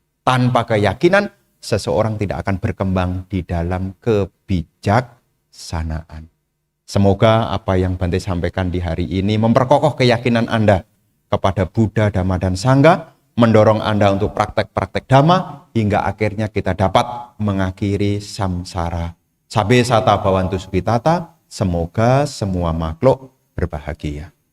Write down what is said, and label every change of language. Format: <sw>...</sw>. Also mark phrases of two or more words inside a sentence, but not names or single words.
<id>Tanpa keyakinan, seseorang tidak akan berkembang di dalam kebijaksanaan. Semoga apa yang Bante sampaikan di hari ini memperkokoh keyakinan Anda kepada Buddha, Dhamma, dan Sangha, mendorong Anda untuk praktek-praktek Dhamma, hingga akhirnya kita dapat mengakhiri samsara.</id> <pi>Sabe sata bhavantu sukhitata,</pi> <id>semoga semua makhluk berbahagia.</id>